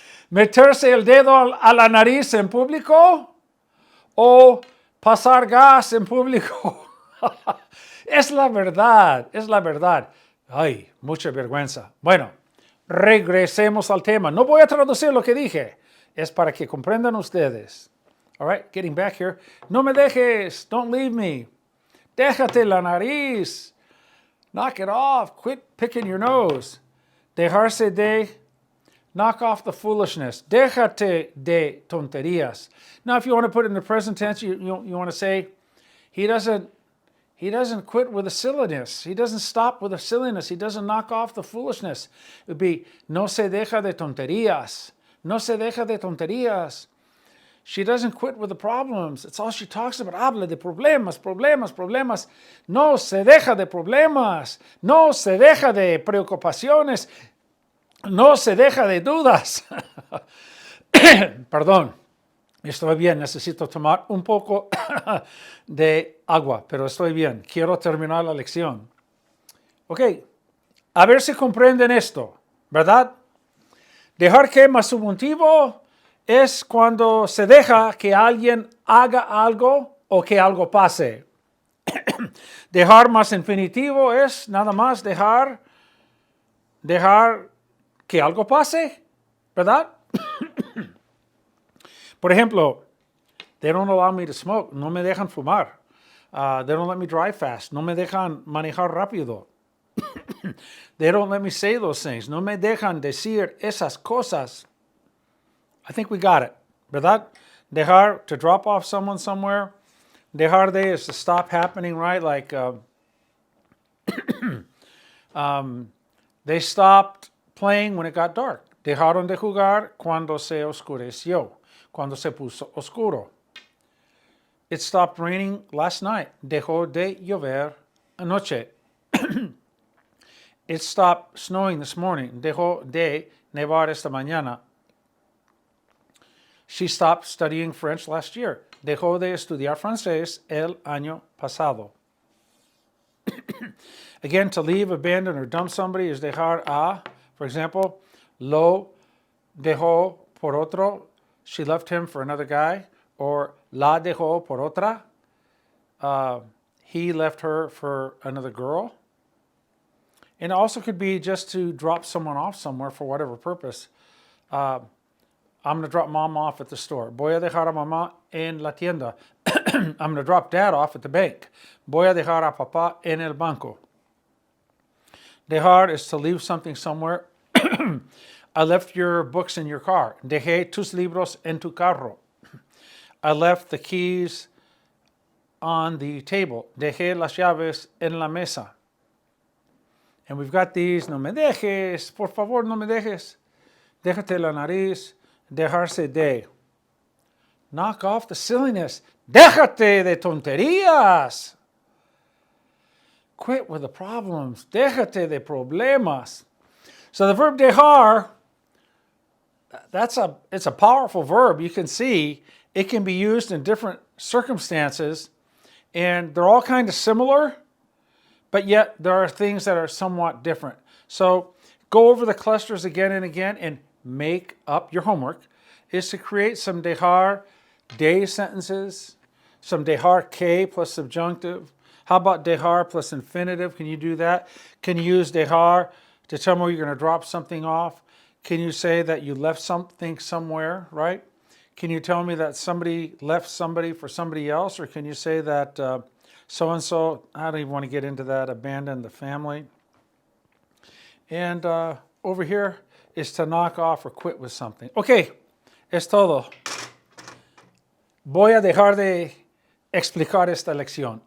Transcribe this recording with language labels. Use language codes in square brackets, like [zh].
[es] Meterse el dedo a la nariz en público o pasar gas en público. Es la verdad, es la verdad. Ay, mucha vergüenza. Bueno, regresemos al tema. No voy a traducir lo que dije. Es para que comprendan ustedes. [en] All right, getting back here. [es] No me dejes. [en] Don't leave me. [es] Déjate la nariz. [en] Knock it off. Quit picking your nose. [es] Dejarse de. [en] Knock off the foolishness. [es] Déjate de tonterías. [en] Now, if you want to put it in the present tense, you want to say, he doesn't quit with the silliness. He doesn't stop with the silliness. He doesn't knock off the foolishness. It would be, [es] no se deja de tonterías. No se deja de tonterías. [en] She doesn't quit with the problems. It's all she talks about. [es] Habla de problemas, problemas, problemas. No se deja de problemas. No se deja de preocupaciones. No se deja de dudas. Perdón, estoy bien, necesito tomar un poco de agua, pero estoy bien. Quiero terminar la lección. Ok, a ver si comprenden esto, ¿verdad? Dejar que más subjuntivo es cuando se deja que alguien haga algo o que algo pase. Dejar más infinitivo es nada más dejar que algo pase, ¿verdad? Por ejemplo, [en] they don't allow me to smoke. [es] No me dejan fumar. [en] They don't let me drive fast. [es] No me dejan manejar rápido. [en] They don't let me say those things. [es] No me dejan decir esas cosas. [en] I think we got it, ¿verdad? Dejar, to drop off someone somewhere. Dejar de is to stop happening, right? Like they stopped playing when it got dark. [es] Dejaron de jugar cuando se oscureció, cuando se puso oscuro. [en] It stopped raining last night. [es] Dejó de llover anoche. [en] It stopped snowing this morning. [es] Dejó de nevar esta mañana. [en] She stopped studying French last year. [es] Dejó de estudiar francés el año pasado. [en] Again, to leave, abandon, or dump somebody is dejar a. For example, [es] lo dejó por otro. [en] She left him for another guy. Or [es] la dejó por otra. [en] He left her for another girl. And it also could be just to drop someone off somewhere for whatever purpose. I'm going to drop mom off at the store. [es] Voy a dejar a mamá en la tienda. [en] I'm going to drop dad off at the bank. [es] Voy a dejar a papá en el banco. [en] Dejar is to leave something somewhere. I left your books in your car. [es] Dejé tus libros en tu carro. [en] I left the keys on the table. [es] Dejé las llaves en la mesa. [en] And we've got these. [es] No me dejes. Por favor, no me dejes. Déjate la nariz. Dejarse de. [en] Knock off the silliness. [es] Déjate de tonterías. [en] Quit with the problems. [es] Déjate de problemas. [en] So the verb dejar, it's a powerful verb. You can see it can be used in different circumstances, and they're all kind of similar, but yet there are things that are somewhat different. So go over the clusters again and again and make up your homework is to create some dejar de sentences, some dejar que plus subjunctive. How about dejar plus infinitive? Can you do that? Can you use dejar to tell me where you're going to drop something off? Can you say that you left something somewhere, right? Can you tell me that somebody left somebody for somebody else? Or can you say that so-and-so, I don't even want to get into that, abandoned the family. And over here is to knock off or quit with something. [es] Okay, es todo. Voy a dejar de explicar esta lección.